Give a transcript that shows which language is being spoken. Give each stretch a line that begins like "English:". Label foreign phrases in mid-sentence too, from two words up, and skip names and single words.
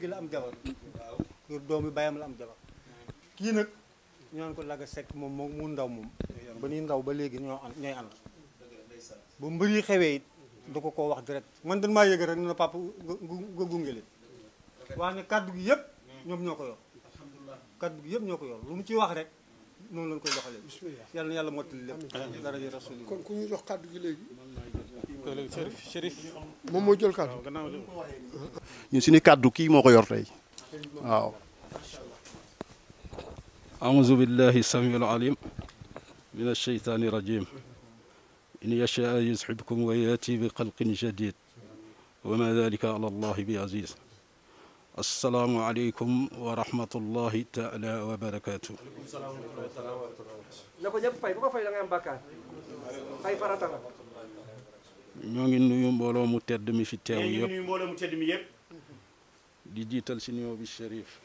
Wolof: la am jabar kër doomi bayam la am jabar kii nag ñu naan ko Laga Seck moom mu ndaw moom ba ni ndaw ba léegi ñooy ànd ba mbër yi xewee it da ko wax direct man dañ maa yëg rek ne papa nga gunge leen wax ne kaddu gi yëpp ñoom ñoo ko yor kaddu gi yëpp ñoo ko yor lu mu ci wax rek noonu lañ koy doxalee yàlla na yàlla mottali lépp dara ji rasul kon ku ñu jox kaddu gi léegi Chérif moom moo jël kaddu ñun suñu kaddu kii moo ko yor tey waaw
Arabic: أعوذ بالله السميع العليم من الشيطان الرجيم إن يشاء يذهبكم ويأتي بخلق جديد وما ذلك على الله بعزيز السلام عليكم ورحمة الله تعالى وبركاته.
Wolof: na ko ñëpp fay bu ko fay da ngay am bàkkaar fay farata la. ñoo ngi nuyu mbooloo mu tedd mi fi teew nee ñu ngi yëpp nuyu mbooloo mu tedd mi yëpp. di jiital si nuyoo bi Chérif.